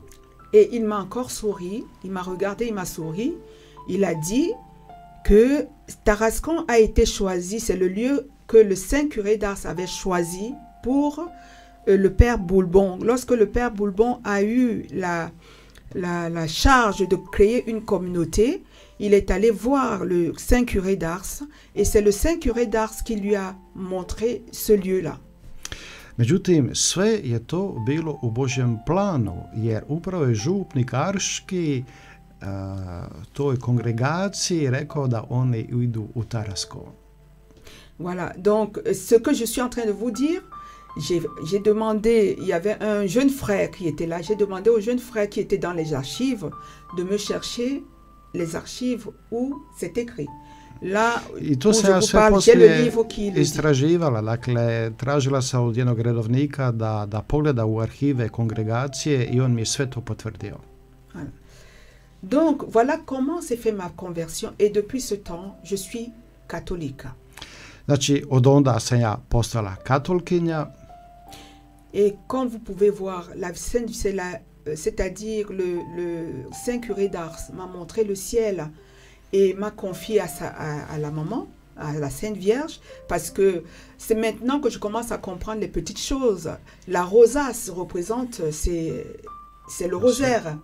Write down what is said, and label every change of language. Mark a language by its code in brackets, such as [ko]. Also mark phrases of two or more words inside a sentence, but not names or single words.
[fr] Et il m'a encore souri, il m'a regardé, il m'a souri. Il a dit que Tarascon a été choisi, c'est le lieu que le Saint Curé d'Ars avait choisi pour le Père Boulbon. Lorsque le Père Boulbon a eu la charge de créer une communauté, il est allé voir le Saint Curé d'Ars et c'est le Saint Curé d'Ars qui lui a montré ce lieu-là. [hr] Međutim, sve je to bilo u Božjem planu, jer upravo je župnik Arški toj kongregaciji rekao da oni idu u Tarascon. [fr] Voilà, donc ce que je suis en train de vous dire, j'ai demandé, il y avait un jeune frère qui était là, j'ai demandé au jeune frère qui était dans les archives de me chercher les archives où c'est écrit. Là, [hr] I to se ja sve poslije istraživala, dakle tražila sam od jednog redovnika da pogleda u arhive kongregacije i on mi je sve to potvrdio. [fr] Voilà. Donc voilà comment s'est fait ma conversion et depuis ce temps je suis catholique. [hr] Znači od onda sam ja postala katolkinja. [fr] Et comme vous pouvez voir, la Sainte, c'est-à-dire le Saint curé d'Ars m'a montré le ciel et m'a confié à la maman, à la Sainte Vierge, parce que c'est maintenant que je commence à comprendre les petites choses. La rosace représente, c'est le rosaire.